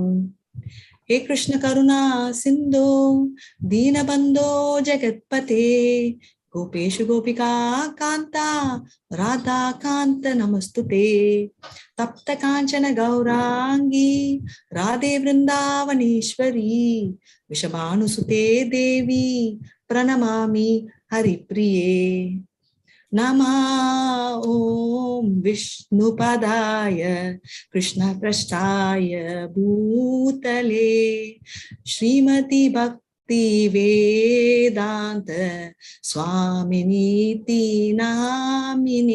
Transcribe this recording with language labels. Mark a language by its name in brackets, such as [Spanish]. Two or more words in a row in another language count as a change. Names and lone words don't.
[Sanskrit] हे कृष्ण करुणा सिन्धो दीनबन्धो जगत्पते गोपेश गोपिका कान्ता राधा कान्त नमस्तुते. तप्त काञ्चन गौराङ्गि राधे वृन्दावनेश्वरि वृषभानुसुते देवि प्रणमामि हरिप्रिये. नमः ओम विष्णुपदाय कृष्णपृष्ठाय भूतले श्रीमती भक्ति वेदांत स्वामिनीति नामिने.